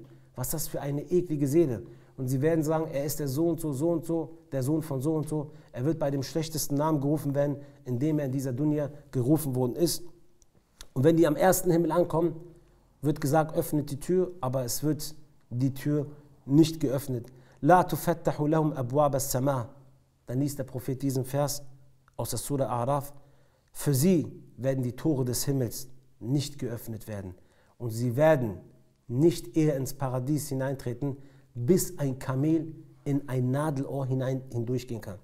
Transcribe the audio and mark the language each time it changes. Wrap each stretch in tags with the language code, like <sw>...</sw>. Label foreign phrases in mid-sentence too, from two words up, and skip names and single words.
<de>Was ist das für eine eklige Seele? Und sie werden sagen, er ist der so und so, der Sohn von so und so. Er wird bei dem schlechtesten Namen gerufen werden, in dem er in dieser Dunya gerufen worden ist. Und wenn die am ersten Himmel ankommen, wird gesagt, öffnet die Tür, aber es wird die Tür nicht geöffnet.</de> <ar>لا تفتح لهم أبواب السماء.</ar> <de>Dann liest der Prophet diesen Vers aus der Surah A'raf. Für sie werden die Tore des Himmels nicht geöffnet werden. Und sie werden nicht eher ins Paradies hineintreten, bis ein Kamel in ein Nadelohr hindurchgehen kann.</de>